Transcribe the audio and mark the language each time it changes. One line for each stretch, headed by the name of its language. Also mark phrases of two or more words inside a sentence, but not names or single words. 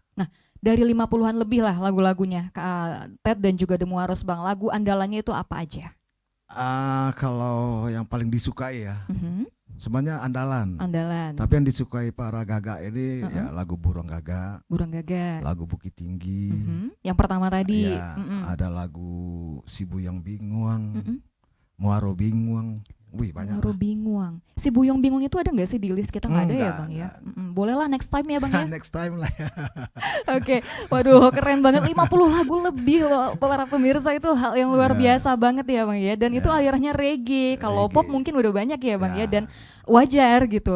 Indonesian: Nah, dari 50-an lebih lah lagu-lagunya Ted dan juga The Muaros Bang. Lagu andalannya itu apa aja? Kalau yang paling disukai ya, semuanya andalan. Andalan. Tapi yang disukai para gagak ini ya lagu Burung Gagak, Burung Gagak, lagu Bukit Tinggi. Yang pertama tadi. Ya, ada lagu Si Buyong Binguang, Muaro Binguang. Wih banyak. Muaro Binguang. Si Buyong Bingung itu ada nggak sih di list kita? Nggak ada ya Bang ya? Boleh lah
English: next time
Indonesian: ya Bang ya.
English: Next time
Indonesian: lah ya. Oke, waduh keren banget 50 lagu lebih loh para pemirsa itu hal yang luar biasa banget ya Bang ya. Dan itu alirannya reggae. Kalau pop mungkin udah banyak ya Bang ya dan wajar gitu.